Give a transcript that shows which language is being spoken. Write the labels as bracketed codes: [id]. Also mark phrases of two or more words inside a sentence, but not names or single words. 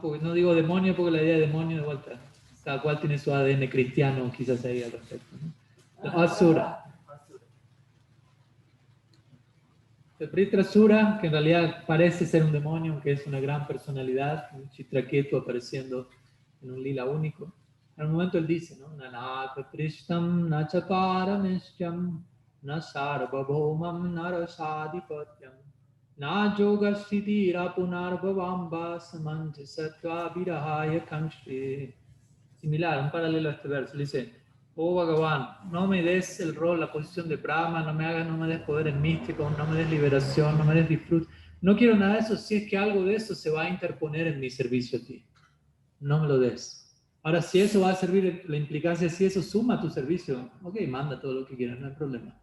[es] Porque no digo demonio porque la idea de demonio de vuelta, cada cual tiene su ADN cristiano quizás ahí al respecto, ¿no? Asura. El Vritra Sura, que en realidad parece ser un demonio, aunque es una gran personalidad, un Chitraketu apareciendo en un lila único. En un momento él dice, ¿no? [sa] Nanaka Trishtam Nachaparameshyam Nasarvabhaumam Narasadhipatyam Na Yogasthitira Punarbhavamba Samanjasatva Virahaya Kanshri. [es] Similar, un paralelo a este verso. Le dice, oh Bhagavan, no me des el rol, la posición de Brahma, no me des poderes místicos, no me des liberación, no me des disfrute. No quiero nada de eso si es que algo de eso se va a interponer en mi servicio a ti. No me lo des. Ahora, si eso va a servir, la implicancia, si eso suma a tu servicio, ok, manda todo lo que quieras, no hay problema.